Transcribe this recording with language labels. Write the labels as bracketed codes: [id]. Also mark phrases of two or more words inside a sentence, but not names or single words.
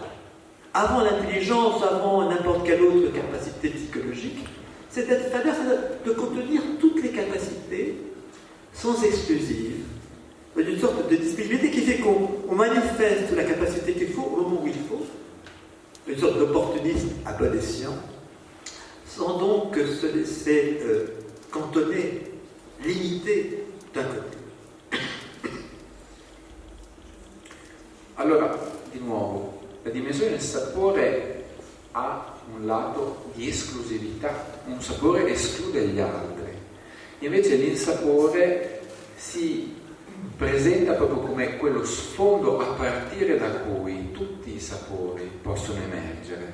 [fr] Avant l'intelligence, avant n'importe quelle autre capacité psychologique, c'est d'être fadeur, c'est de contenir toutes les capacités sans exclusive, une sorte de disponibilité qui fait qu'on manifeste la capacité qu'il faut au moment où il faut, une sorte d'opportunisme à bon escient, sans donc se laisser cantonné, limité d'un côté. [it] Allora, di nuovo, la dimensione del sapore ha un lato di esclusività, un sapore esclude gli altri, invece l'insapore si presenta proprio come quello sfondo a partire da cui tutti i sapori possono emergere.